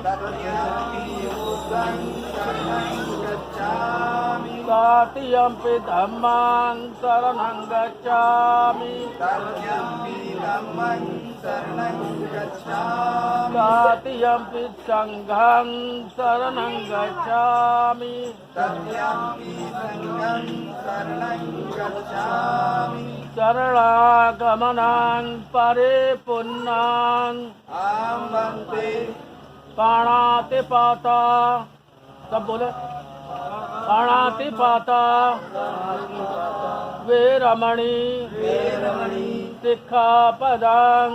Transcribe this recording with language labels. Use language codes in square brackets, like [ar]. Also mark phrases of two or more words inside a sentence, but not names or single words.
[pi] तृतीयंपि धम्मं शरणं गच्छामि तृतीयंपि संघं शरणं गच्छामि शरणागमनं परिपूर्णं पाणातिपाता। [hi] सब बोले [pi] पाणातिपाता वेरमणि सिक्खापदं